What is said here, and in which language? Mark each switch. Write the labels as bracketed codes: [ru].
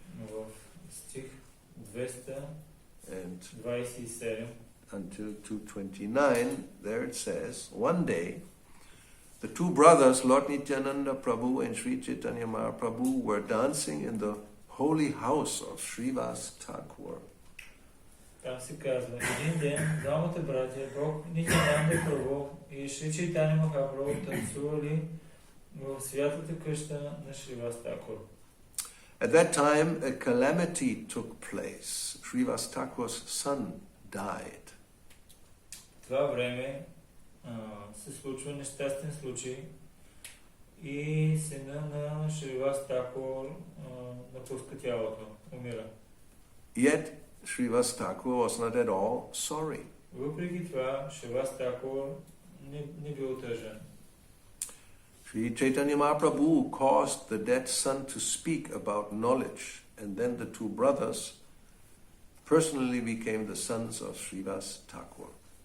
[bg] В стих 227 [en] until 229, there it says, one day, the two brothers, Lord Nityananda Prabhu and Sri Chaitanya Mahaprabhu, were dancing in the holy house of Srivasa Thakura. [bg] Там се казва, един ден двамата братя, Бог Нитянанда Прабhu и Шри Чайтаня Махапрабху танцували в святата къща на Сриваса Thakura. [en] At that time, a calamity took place. Srivasa Thakura's son died. [bg] В това време се случва нещастен случай и сина на Сриваса Thakura напуска тялото, умира. [en] Yet, Srivasa Thakura was not at all sorry. [bg] Въпреки това, Сриваса Thakura не бил тъжен. [en] Sri Chaitanya Mahaprabhu caused the dead son to speak about knowledge, and then the two brothers personally became the sons of Srivasa Thakura.